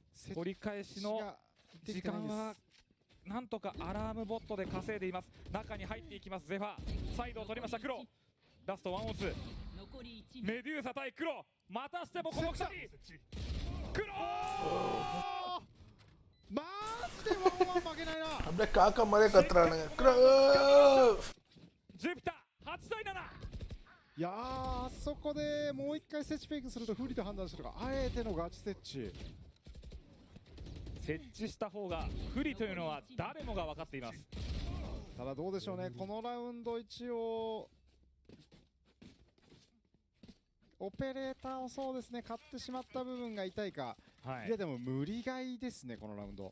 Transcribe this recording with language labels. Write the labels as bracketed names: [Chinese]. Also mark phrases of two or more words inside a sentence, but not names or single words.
[Japanese] 取り返しの時間はなんとかアラームボットで稼いでいます。中に入っていきますゼファー。サイドを取りました黒。ラスト1オン2。メデューサ対黒、またしてもこの2人。黒マジでワンワン負けないな。 हमने काका मरे कतरा ने ジュピター8対7。いやー、あそこでもう一回設置フェイクすると不利と判断したのがあえてのガチ設置。設置した方が不利というのは誰もが分かっています。ただどうでしょうね、このラウンド一応オペレーターをそうですね買ってしまった部分が痛いか、いやでも無理買いですねこのラウンド。